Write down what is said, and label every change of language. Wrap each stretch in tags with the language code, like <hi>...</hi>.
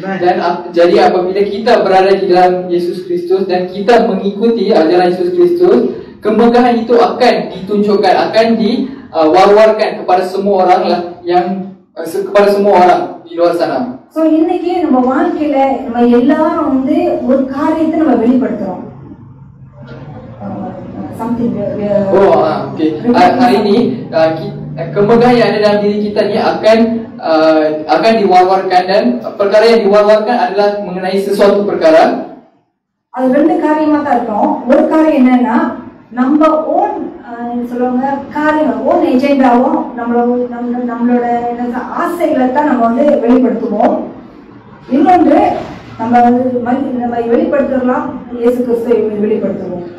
<ms>Dan jadi apabila kita berada di dalam Yesus Kristus dan kita mengikuti ajaran Yesus Kristus, kemegahan itu akan ditunjukkan, akan diwar-warkan kepada semua orang lah, kepada semua orang di luar sana.</ms> <ta>So இன்னைக்கு நம்ம வாழ்க்கையில நம்ம எல்லாரும் வந்து ஒரு காரியத்தை நம்ம வெளிப்படுத்துறோம். Okay.</ta> <ms>Hari ini kemegahan yang ada dalam diri kita ni akan diwar-warkan, dan perkara yang diwar-warkan adalah mengenai sesuatu perkara.</ms> <ta>அது ரெண்டு காரியமா தான் இருக்கும். ஒரு காரியம் என்னன்னா நம்ம ஓன் சொல்லுவாங்க காரியம் ஓன் எஜெண்டாவும் நம்மளோட ஆசைகளை தான் நம்ம வந்து வெளிப்படுத்துவோம். இன்னொன்று நம்ம வெளிப்படுத்தலாம் இயேசு கிறிஸ்துவை வெளிப்படுத்துவோம்.</ta>